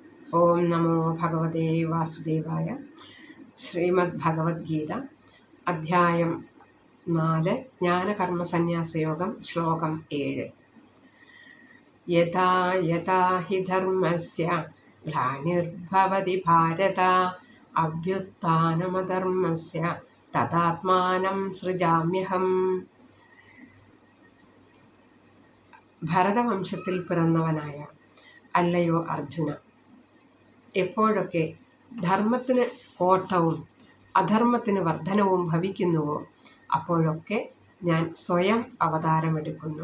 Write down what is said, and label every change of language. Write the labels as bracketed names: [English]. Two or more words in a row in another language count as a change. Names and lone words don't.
[Sanskrit] ഓം നമോ ഭഗവതേ വാസുദേവായ. [Malayalam] ശ്രീമദ് ഭഗവത്ഗീത അധ്യായം 4 ജ്ഞാനകർമ്മസന്യാസയോഗം ശ്ലോകം 7. [Sanskrit] യഥാ യഥാ ഹി ധർമ്മസ്യ ഗ്ലാനിർഭവതി ഭാരത അഭ്യുത്ഥാനമധർമ്മസ്യ തദാത്മാനം സൃജാമ്യഹം. [Malayalam] ഭരതവംശത്തിൽ പിറന്നവനായ അല്ലയോ അർജുന, എപ്പോഴൊക്കെ ധർമ്മത്തിന് കോട്ടവും അധർമ്മത്തിന് വർധനവും ഭവിക്കുന്നുവോ അപ്പോഴൊക്കെ ഞാൻ സ്വയം അവതാരമെടുക്കുന്നു.